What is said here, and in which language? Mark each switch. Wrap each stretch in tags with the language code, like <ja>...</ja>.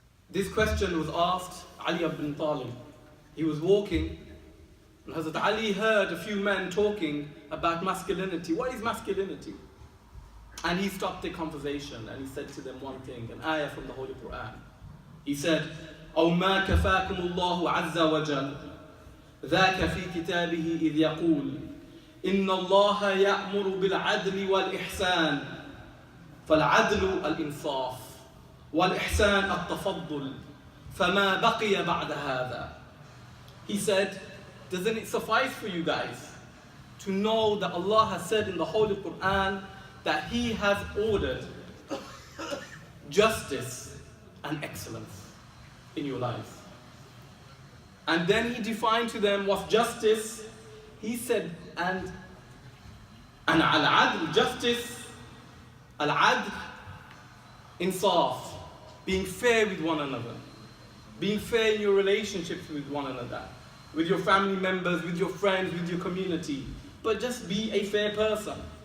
<en>This question was asked Ali ibn Talib. He was walking, and Hazrat Ali heard a few men talking about masculinity. What is masculinity? And he stopped the conversation and he said to them one thing, an ayah from the Holy Quran. He said,</en> <ar>أو ما كفاكم الله عز وجل ذاك في كتابه إذ يقول إن الله يأمر بالعدل والإحسان فالعدل الإنصاف والإحسان التفضل فما بقي بعد هذا.</ar> <en>He said, doesn't it suffice for you guys to know that Allah has said in the Holy Quran that He has ordered justice and excellence in your lives? And then He defined to them what's justice. He said, and al-adl, justice, al-adl, insaf, being fair with one another, being fair in your relationships with one another, with your family members, with your friends, with your community, but just be a fair person.</en>